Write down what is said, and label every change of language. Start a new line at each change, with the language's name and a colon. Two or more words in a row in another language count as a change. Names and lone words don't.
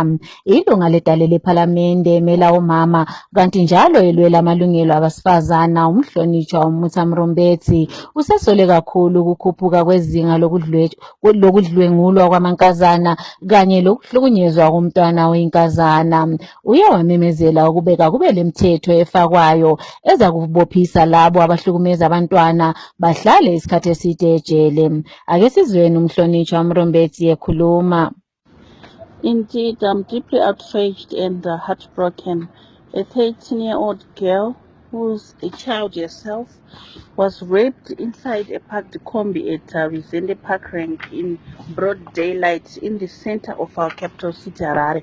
North Ndebele: Ilunga ledale lePhalamende emela omama kanti njalo elwela amalungelo abasifazana umhlonitshwa uMutha Mrombetsi usesole kakhulu ukukhuphuka kwezinga lokudlwengulwa kwamankazana kanye lokuhlukunyezwa komntwana oyinkazana. Uye wamemezela ukubeka kube lemithetho efakwayo eza kubophisa labo abahlukumeza abantwana bahlale isikhathi eside ejele. Ake sizweni umhlonitshwa Mrombetsi ekhuluma.
English: Indeed, I'm deeply outraged and heartbroken. A 13-year-old girl, who's a child herself, was raped inside a parked combi at Rezende Park Rank in broad daylight in the center of our capital city, Harare.